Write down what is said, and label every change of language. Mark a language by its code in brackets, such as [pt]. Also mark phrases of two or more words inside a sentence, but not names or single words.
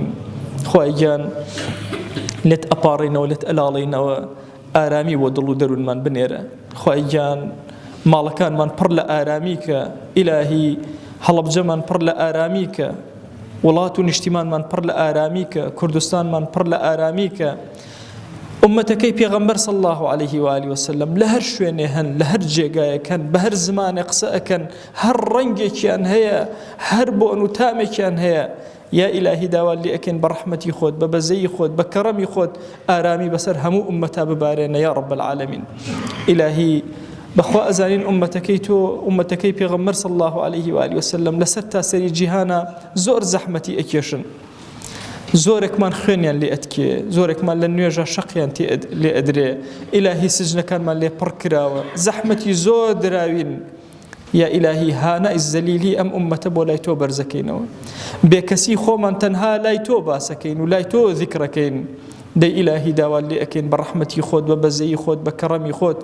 [ckb] خوای گیان لێت ئەپاڕێنەوە، لێت ئەلاڵێنەوە، ئارامی بۆ دڵ و دەروونمان بنێرە. خوای گیان ماڵەکانمان پڕ لە ئارامی کە، ئیلاهی هەڵەبجەمان پڕ لە ئارامی کە، وڵات و نیشتیمانمان پڕ لە ئارامی کە، کوردستانمان پڕ لە ئارامی کە. ئومەتەکەی پێغەمبەر [ar] صلی الله عليه وآله وسلم [ckb] لە هەر شوێنێ هەن، لە هەر جێگایەکەن، بە هەر زمانێ قسە ئەکەن، هەر ڕەنگێکیان هەیە، هەر بۆن و تامێکیان هەیە. یا ئیلاهی داوات لێ ئەکەین بە ڕەحمەتی خۆت، بە بەزەی خۆت، بە کەڕەمی خۆت ئارامی بەسەر هەموو ئومەتا ببارێنە [ar] یا رب العالمین. [ckb] ئیلاهی بەخوا ئەزانین ئومەتەکەی تۆ، ئومەتەکەی پێغەمبەر [ar] صلی الله عليه وآله وسلم [ckb] لەسەر تاسەری جیهانە زۆر زەحمەتی ئەکێشن، زۆرێکمان خوێنیان لێ ئەتکێ زۆرێکمان لە نوێژە شەقیان لێ ئەدرێ ئیلاهی سجنەکانمان لێ پڕ کراوە زەحمەتی زۆر دراوین یا ئیلاهی هانە ئیزەلیلی ئەم ئومەتە بۆ لای تۆ بەرزەکەینەوە بێکەسی خۆمان تەنها لای تۆ باسەکەین و لای تۆ ذیکرەکەین دەی ئیلاهی داوا لێ ئەکەین بە ڕەحمەتی خۆت بە بەزەیی خۆت بە کەڕەمی خۆت